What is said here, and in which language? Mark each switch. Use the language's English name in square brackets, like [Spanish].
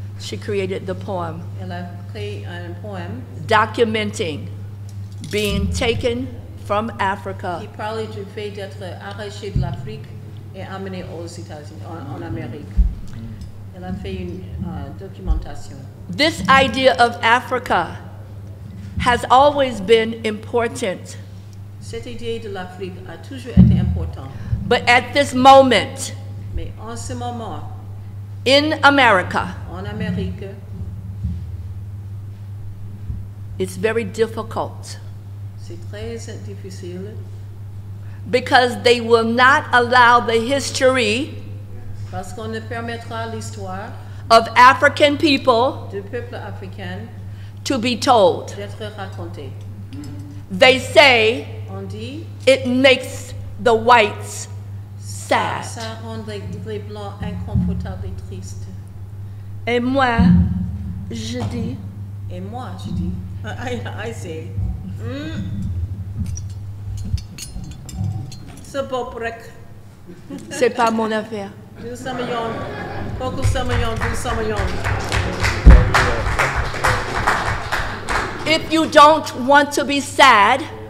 [English] she created the poem [French] elle a créé un poème [English] documenting being taken from [French] qui [English] Africa [French] parlait du fait d'être arraché de l'Afrique et amené aux États-Unis, en Amérique. Elle a fait une documentation. [English] This idea of Africa has always been important, [French] Cette idée de l'Afrique a toujours été importante, [English] but at this moment [French] mais en ce moment, [English] in America, [French] en Amérique, [English] It's very difficult [French] C'est très difficile [English] because they will not allow the history [French] parce qu'on ne permettra l'histoire [English] of African people [French] du peuple africain [English] to be told. [French] d'être racontée. [English] They say [French] On dit, [English] it makes the whites sad. [French] ça rend les blancs inconfortables et tristes. Et moi, je dis, Et moi, je dis, [English] I say, [French] c'est pas prêt. c'est pas mon affaire. [Wolof] Du samayon, beaucoup samayon, du samayon. [English] If you don't want to be sad,